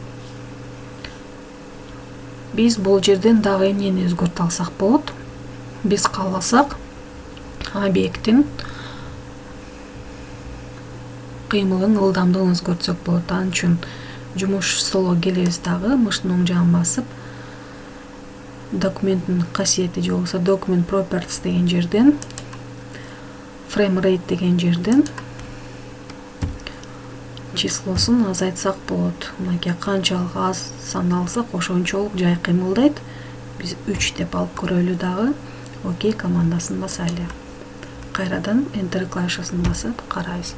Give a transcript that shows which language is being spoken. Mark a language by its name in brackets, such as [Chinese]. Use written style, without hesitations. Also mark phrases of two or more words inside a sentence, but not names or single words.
[Kyrgyz] Биз бул жерден дагы эмнени өзгөртө алсак болот? Биз кааласак объекттин кыймылын ылдамдыгын өзгөртсөк болот. Ал үчүн жумуш столго келебиз дагы мыштын оң жагын басып, документтин касиети же болбосо [English] document properties [Kyrgyz] деген жерден, [English] frame rate [Kyrgyz] деген жерден числосун азайтсак болот. Мынакей канчалык аз сан алсак ошончолук жай кыймылдайт. Биз 3 деп алып көрөлү дагы. Окей командасын басайлы. Кайрадан Enter клавишасын басып карайбыз.